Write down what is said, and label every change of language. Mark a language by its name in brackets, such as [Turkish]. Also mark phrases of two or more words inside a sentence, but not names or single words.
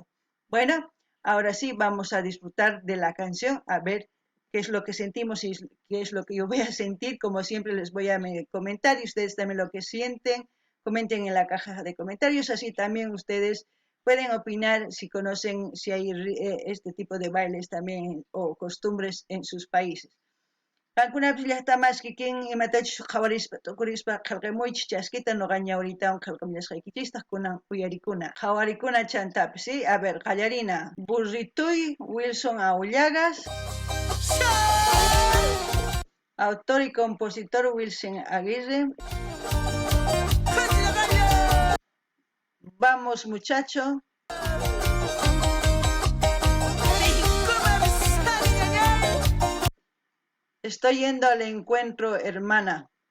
[Spanish] Bueno, ahora sí vamos a disfrutar de la canción, a ver qué es lo que sentimos y qué es lo que yo voy a sentir. Como siempre les voy a comentar y ustedes también lo que sienten. Comenten en la caja de comentarios, así también ustedes pueden opinar si conocen, si hay este tipo de bailes también o costumbres en sus países. [Quechua] Kankunapish llaqtamas kikin imatachus qawarispa tukurispa qillqimuychis chaskita noqa ñawritawan qillqamillashqaykichistaj kunan uyarikuna qawarikuna chantapis, ¿sí? [Spanish] A ver, [Quechua] qallarina Burrituy, [Spanish] Wilson Aullagas, autor y compositor Wilson Aguirre. Vamos, muchacho. Estoy yendo al encuentro, hermana.